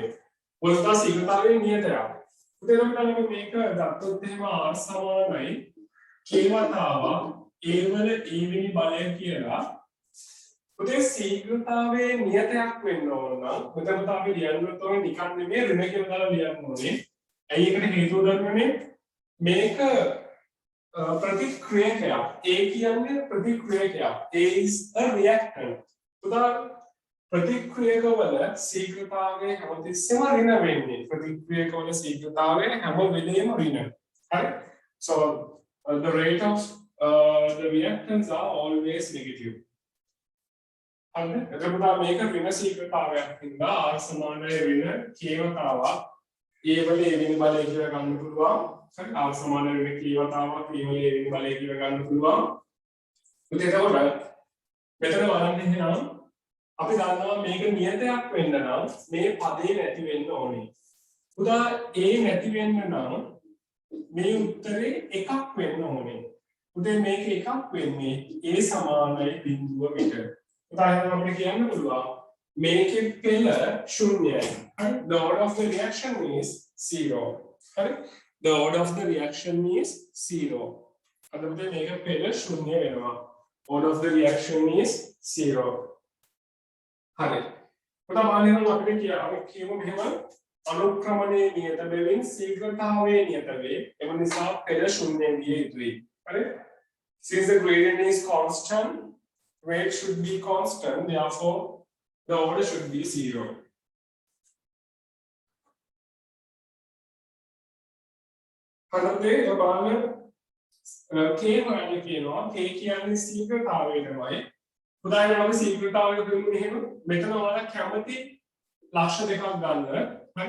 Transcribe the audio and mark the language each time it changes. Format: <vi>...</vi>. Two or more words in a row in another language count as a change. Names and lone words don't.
<si>මොකද ශීඝ්‍රතාවය නියතයක්. උදාහරණයක් මේක ගත්තොත් එහෙම r සමානයි k වතාවක් a වල a වෙනි බලය කියලා. උදේ ශීඝ්‍රතාවයේ නියතයක් වෙන්න ඕන නම් මෙතන අපි ලියන්නත් ඕනේ නිකන් නෙමෙයි ඍණ කියලා දාලා ලියන්න ඕනේ. ඇයි ඒකට හේතුව දන්නවනේ? මේක ප්‍රතික්‍රියකයක්. A කියන්නේ ප්‍රතික්‍රියකයක්.</si> <en>A is a reactant.</en> <si>උදාහරණ ප්‍රතික්‍රියකවල ශීඝ්‍රතාවය හැමතිස්සෙම ඍණ වෙන්නේ. ප්‍රතික්‍රියකවල ශීඝ්‍රතාවය හැම වෙලේම ඍණ. හරි?</si> <en>So the rate of the reactants are always negative.</en> <si>හරිද? එතකොට මේක ඍණ ශීඝ්‍රතාවයක් හින්දා R සමානයි ඍණ k වතාවක් A වල A වෙනි බලය කියලා ගන්න පුළුවන්. හරි? R සමානයි ඍණ k වතාවක් A වල A වෙනි බලය කියලා ගන්න පුළුවන්. එතකොට මෙතන බලන්න එහෙනම් අපි දන්නවා මේක නියතයක් වෙන්න නම් මේ පදේ නැති වෙන්න ඕනේ. උදා A නැති වෙන්න නම් මේ උත්තරේ එකක් වෙන්න ඕනේ. උදේ මේක එකක් වෙන්නේ A සමානයි බිඳුව විතර. උදාහරණයක් අපිට කියන්න පුළුවන් මේකේ පෙළ ශූන්‍යයි. හරි?</si> <en>The order of the reaction is 0.</en> <si>හරි?</si> <en>The order of the reaction is 0.</en> <si>අදට මේක පෙළ ශූන්‍ය වෙනවා.</si> <en>Order of the reaction is 0.</en> <si>හරි. උදාහරණයක් අපිට කියමු මෙහෙම අනුක්‍රමණයේ නියත බැවින් ශීඝ්‍රතාවයේ නියත වේ. එම නිසා පෙළ ශූන්‍ය විය යුතුයි. හරි?</si> <en>Since the gradient is constant, rate should be constant, therefore the order should be 0.</en> <si>හරිද? බලන්න k හොයන්න කියනවා. k කියන්නේ ශීඝ්‍රතාවය තමයි. උදාහරණයක් ශීඝ්‍රතාවය කියමු මෙහෙම. මෙතන ඔයාලා කැමති ලක්ෂ දෙකක් ගන්න. හරි?</si>